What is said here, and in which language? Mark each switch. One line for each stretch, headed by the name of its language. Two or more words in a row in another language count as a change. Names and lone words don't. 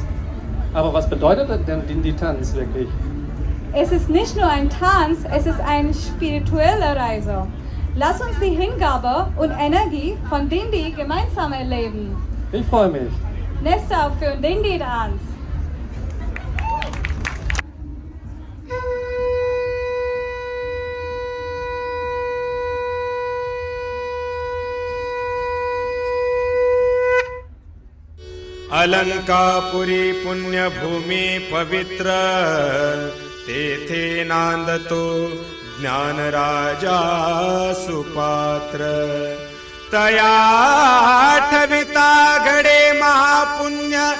German: Aber was bedeutet denn Dindi Tanz wirklich? Es ist nicht nur ein Tanz, es ist eine spirituelle Reise. Lass uns die Hingabe und Energie von Dindi gemeinsam erleben. Ich freue mich. Nächste Aufführung, Dindi Dance.
Marathi: अलंकापुरी पुण्यभूमी पवित्र तेथे नांदतो ज्ञानराजा सुपात्र तया ठविता घडे महापुण्य